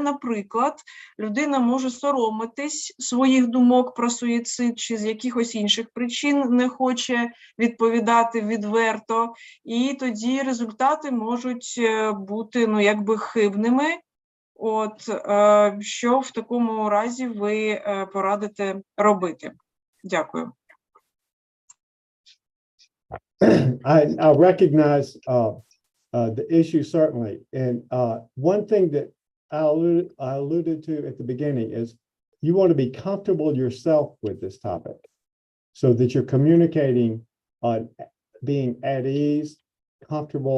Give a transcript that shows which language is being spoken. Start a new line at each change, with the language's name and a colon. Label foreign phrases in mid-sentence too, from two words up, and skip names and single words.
Ukrainian: Наприклад, людина може соромитись своїх думок про суїцид чи з якихось інших причин не хоче відповідати відверто, і тоді результати можуть бути, ну, якби хибними. От, що в такому разі ви порадите робити? Дякую.
English: I recognize the issue certainly, and one thing that I alluded to at the beginning is you want to be comfortable yourself with this topic, so that you're communicating being at ease, comfortable.